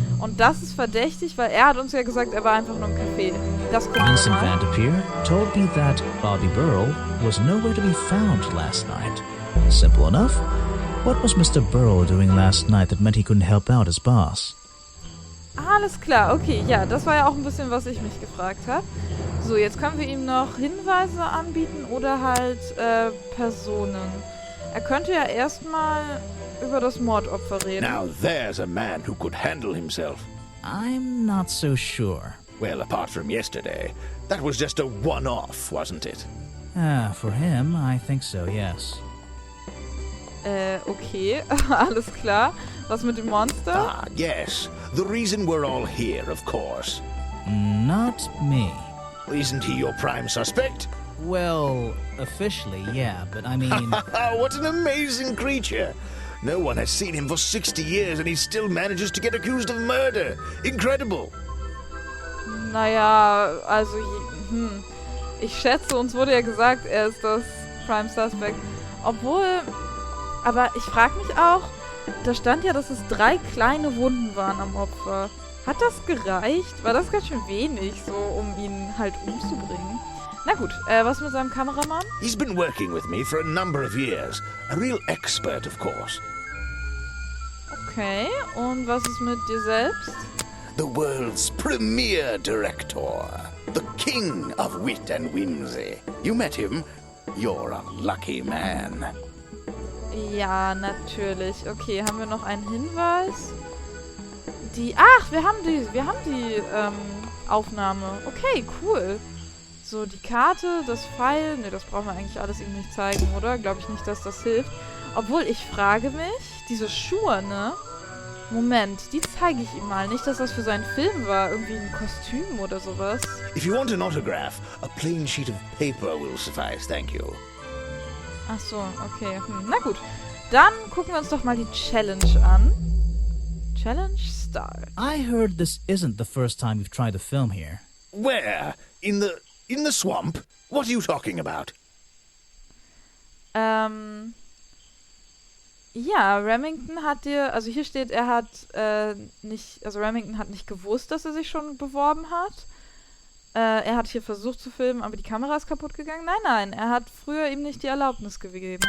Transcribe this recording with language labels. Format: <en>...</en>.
<de>Und das ist verdächtig, weil er hat uns ja gesagt, er war einfach nur im Café. Das</de> <en>Vincent Van de Pier told me that Bobby Burl was nowhere to be found last night. Simple enough. What was Mr. Burl doing last night that meant he couldn't help out his boss?</en> <de>Alles klar, okay, ja, das war ja auch ein bisschen, was ich mich gefragt habe. So, jetzt können wir ihm noch Hinweise anbieten oder halt Personen. Er könnte ja erstmal über das Mordopfer reden.</de> <en>Now there's a man who could handle himself. I'm not so sure. Well, apart from yesterday, that was just a one-off, wasn't it? For him, I think so, yes.</en> <de>Okay, alles klar. Was mit dem Monster?</de> <en>Ah, yes. The reason we're all here, of course. Not me. Isn't he your prime suspect? Well, officially, yeah, but I mean... What an amazing creature! No one has seen him for 60 years and he still manages to get accused of murder. Incredible!</en> <de>Naja, also... Ich schätze, uns wurde ja gesagt, er ist das Prime Suspect. Obwohl... Aber ich frage mich auch, da stand ja, dass es 3 kleine Wunden waren am Opfer. Hat das gereicht? War das ganz schön wenig, so um ihn halt umzubringen? Na gut, was mit seinem Kameramann?</de> <en>He's been working with me for a number of years. A real expert, of course.</en> <de>Okay, und was ist mit dir selbst?</de> <en>The world's premier director. The king of wit and whimsy. You met him? You're a lucky man.</en> <de>Ja, natürlich. Okay, haben wir noch einen Hinweis? Ach, wir haben die Aufnahme. Okay, cool. So, die Karte, das Pfeil. Ne, das brauchen wir eigentlich alles ihm nicht zeigen, oder? Glaube ich nicht, dass das hilft. Obwohl, ich frage mich, diese Schuhe, ne? Moment, die zeige ich ihm mal. Nicht, dass das für seinen Film war. Irgendwie ein Kostüm oder sowas.</de> <en>If you want an autograph, a plain sheet of paper will suffice, thank you.</en> <de>Ach so, okay. Na gut. Dann gucken wir uns doch mal die Challenge an.</de> <en>Challenge Start. I heard this isn't the first time you've tried to film here. Where? In the swamp? What are you talking about?</en> <de>Ja, Remington hat dir, also hier steht, er hat Remington hat nicht gewusst, dass er sich schon beworben hat. Er hat hier versucht zu filmen, aber die Kamera ist kaputt gegangen. Nein, er hat früher ihm nicht die Erlaubnis gegeben.</de>